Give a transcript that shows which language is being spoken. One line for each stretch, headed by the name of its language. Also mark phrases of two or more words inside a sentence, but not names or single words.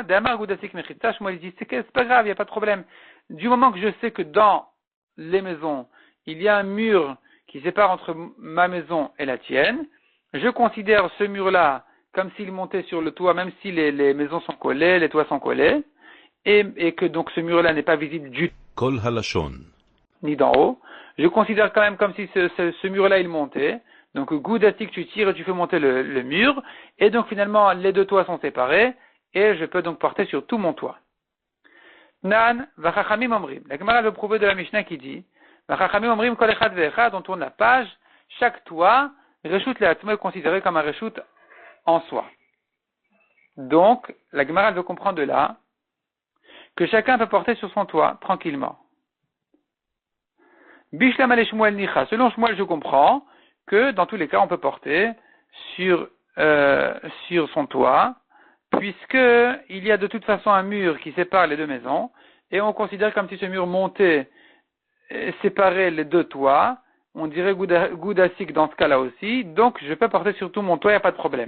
Aramaic: דאמר גוד אסיק מחיצתא,
French: Shmuel dit, c'est pas grave, il n'y a pas de problème. Du moment que je sais que dans les maisons, il y a un mur qui sépare entre ma maison et la tienne, je considère ce mur-là comme s'il montait sur le toit, même si les maisons sont collées, les toits sont collés, et que donc ce mur-là n'est pas visible du tout, ni d'en haut. Je considère quand même comme si ce mur-là il montait. Donc goudatik, tu tires et tu fais monter le mur, et donc finalement les deux toits sont séparés, et je peux donc porter sur tout mon toit.
Hebrew: תנן, וחכמים אומרים.
French: La Gemara veut prouver de la Mishnah qui dit,
Hebrew: וחכמים אומרים כל אחד ואחד,
French: on tourne la page, chaque toit,
Hebrew: רשות לעצמו
French: est considéré comme un reshut en soi. Donc, la Gemara veut comprendre de là, que chacun peut porter sur son toit, tranquillement.
Aramaic: בשלמא לשמואל ניחא.
French: Selon Shmuel, je comprends que, dans tous les cas, on peut porter sur son toit, puisque il y a de toute façon un mur qui sépare les deux maisons, et on considère comme si ce mur montait et séparait les deux toits, on dirait Goudasik dans ce cas-là aussi, donc je peux porter sur tout mon toit, il n'y a pas de problème.